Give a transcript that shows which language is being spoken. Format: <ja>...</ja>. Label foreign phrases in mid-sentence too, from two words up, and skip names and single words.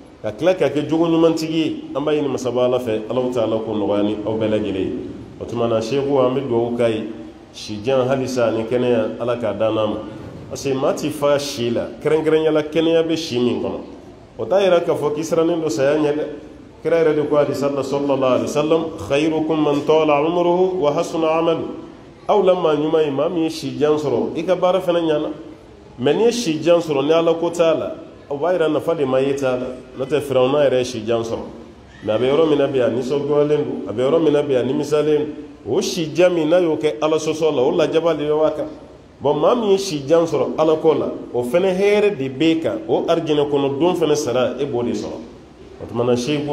<bm>ka tila ka kɛ jogo ɲumantigi an b'a ɲini masaba ala fɛ</bm> <ar>الله تعالى</ar> <bm>ko nɔgɔya ni aw bɛɛ lajɛlen o tuma na sheku an bɛ dugawu k'a ye sijan halisa ni kɛnɛya ala k'a dan n'a ma</bm> <fr>parce que</fr> <bm>maa ti fa si la kɛrɛnkɛrɛnyala kɛnɛya bɛ si min kɔnɔ o t'a yira k'a fɔ k'i sirannen don saya ɲɛ dɛ kira yɛrɛ de ko hadisa la</bm> <ar>صلى الله عليه وسلم خيركم من طال عمره وحسن عمله</ar> <bm>aw la maa ɲuman ye maa min ye sijan sɔrɔ i ka baara fana ɲana mɛ n'i ye sijan sɔrɔ ni ala ko t'a la o b'a yira nafa de ma ye t'a la n'o tɛ firawuna yɛrɛ ye sijan sɔrɔ mɛ a bɛ yɔrɔ min na bi a nisɔngoyalen don a bɛ yɔrɔ min na bi a nimisalen don o sijan min n'a y'o kɛ ala sɔsɔ la o lajaba de b'a kan bon maa min ye sijan sɔrɔ ala ko la o fɛnɛ hɛrɛ de b'e kan o arijinɛ kɔnɔ don fɛnɛ sara e b'o de sɔrɔ o tuma na seku</bm>